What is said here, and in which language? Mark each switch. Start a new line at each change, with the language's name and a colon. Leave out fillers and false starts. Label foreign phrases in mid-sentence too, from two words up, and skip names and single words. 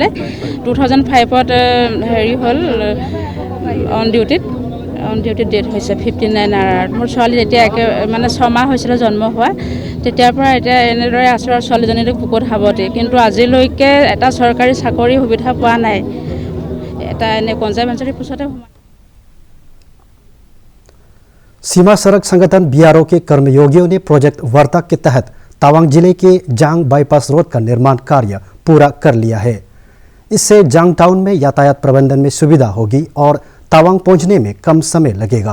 Assamese: 2005ত হেৰি হ'ল
English: on dutyত death
Assamese: হৈছে 59 আৱাৰত। মোৰ ছোৱালী যেতিয়া মানে 6 মাহ হৈছিলে জন্ম হোৱা, তেতিয়াৰ পৰা এতিয়া এনেদৰে আছোঁ আৰু ছোৱালীজনীটো বুকুত সাৱটি, কিন্তু আজিলৈকে এটা চৰকাৰী চাকৰি সুবিধা পোৱা নাই। এটা এনে
English: conservancy postতে
Hindi: सीमा सड़क संगठन BRO के कर्मयोगियों ने प्रोजेक्ट वर्ता के तहत तवांग जिले के जांग बाईपास रोड का निर्माण कार्य पूरा कर लिया है। इससे जांग टाउन में यातायात प्रबंधन में सुविधा होगी और तवांग पहुंचने में कम समय लगेगा।